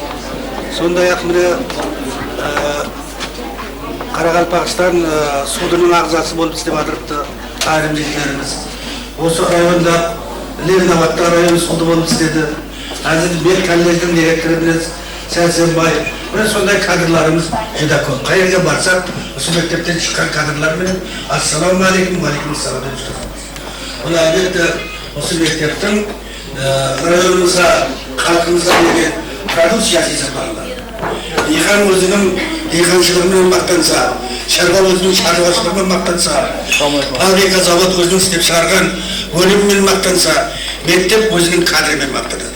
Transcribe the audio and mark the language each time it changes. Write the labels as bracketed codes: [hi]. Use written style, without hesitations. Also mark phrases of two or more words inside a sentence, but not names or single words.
[kaa] Сондай-ақ міне Қарақалпақстан судының ағзасы болып істеп жатырды айрым жерлеріміз. Осы районда Ленинабадта район суды болып істеді. Әзір мен колледждің директорымыз Сәрсенбай. Міне сондай кадрларымыз жүдә көп. Қай жерге барсақ, осы мектептен шыққан кадрлармен [ar] السلام عليكم، عليكم السلام [kaa] деп жүрміз. Бұл әлбетте осы мектептің районымызға, халқымызға берген продукциясы есепталынады. Диқан өзінің диқаншылығымен мақтанса, шаруа өзінің шаруашылығымен мақтанса, фабрика завод өзінің істеп шығарған өнімімен мақтанса, мектеп өзінің кадрымен мақтанады.